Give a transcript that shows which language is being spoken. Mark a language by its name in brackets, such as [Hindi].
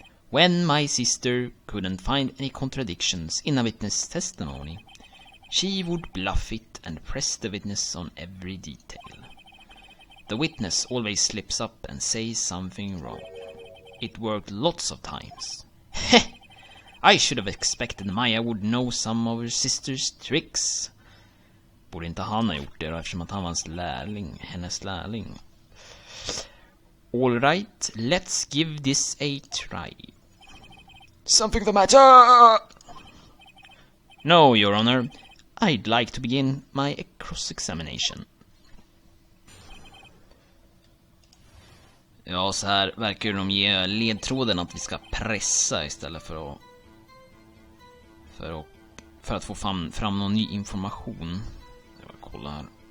[English] When my sister couldn't find any contradictions in a witness' testimony, she would bluff it and press the witness on every detail. The witness always slips up and says something wrong. It worked lots of times. Heh! I should have expected Maya would know some of her sister's tricks. [Swedish] Borde inte han ha gjort det eftersom att han var hennes lärling. [English] All right, let's give this a try. Something the matter? No, Your Honor. I'd like to begin my cross-examination. [Swedish] Ja, så här verkar de ge ledtråden att vi ska pressa istället för att få fram någon ny information. Jag kollar här.